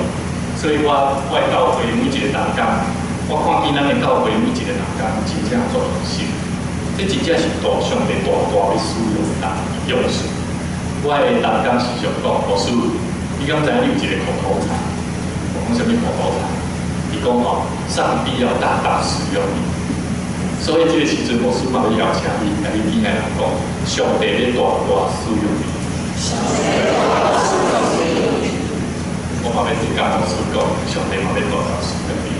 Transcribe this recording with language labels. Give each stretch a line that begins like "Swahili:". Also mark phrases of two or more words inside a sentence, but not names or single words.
Min Nan Chinese: 所以我的教会每一个同工，我看见咱的教会每一个同工真正做用心，这真正是大上帝大大的使用用处。我的同工时常讲，牧师，你敢知影你有一个口头禅？我讲什么口头禅？ 伊讲吼，上帝要大大使用你。所以这个时阵，牧师嘛要邀请你，甲你边个人讲，上帝要大大使用你。上帝大大使用你。我嘛要对甲牧师讲，上帝嘛要大大使用你。